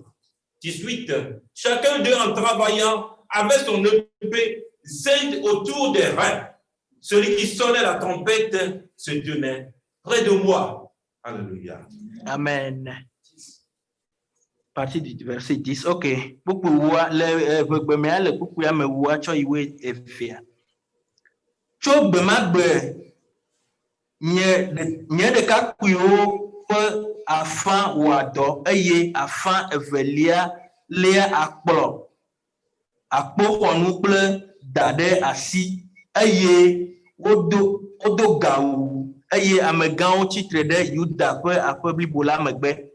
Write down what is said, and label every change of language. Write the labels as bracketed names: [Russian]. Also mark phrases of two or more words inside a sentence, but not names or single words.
[French] 18, chacun d'eux en travaillant avait son épée ceinte autour des reins. Celui qui sonnait la trompette se tenait près de moi. Alléluia. Amen. Partie du verset 10. Ok. [Ewe] Nye ɖeka kuiwo ƒe afã wɔ dɔ eye afã evelia lia akpoxɔnu kple da ɖe asi eye wodo gawu eye amegãwo tsitre ɖe Yuda ƒe aƒe blibo la megbe.